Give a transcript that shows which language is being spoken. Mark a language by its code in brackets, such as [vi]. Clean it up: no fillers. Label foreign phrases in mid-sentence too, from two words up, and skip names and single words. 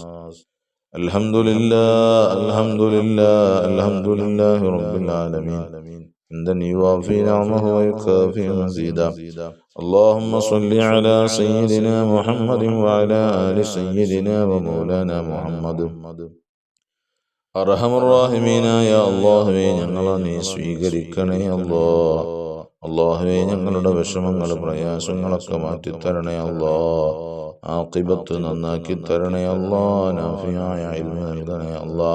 [ar] الحمد لله الحمد لله الحمد لله رب العالمين حمدا يوافي نعمه ويكافي مزيدا. اللهم صل على سيدنا محمد وعلى آل سيدنا ومولانا محمد. أرحم الراحمين [ml] അല്ലാഹുവേ, ഞങ്ങളെ നീ സ്വീകരിക്കണേ അല്ലാഹ്. അല്ലാഹുവേ ഞങ്ങളുടെ വിഷമങ്ങൾ പ്രയാസങ്ങളൊക്കെ മാറ്റിത്തരണേ അല്ലാ. ആഖിബത്ത് നന്നാക്കി തരണേ അല്ലാ. നാഫിയായ ഇൽമ് നൽകണേ അല്ലാ.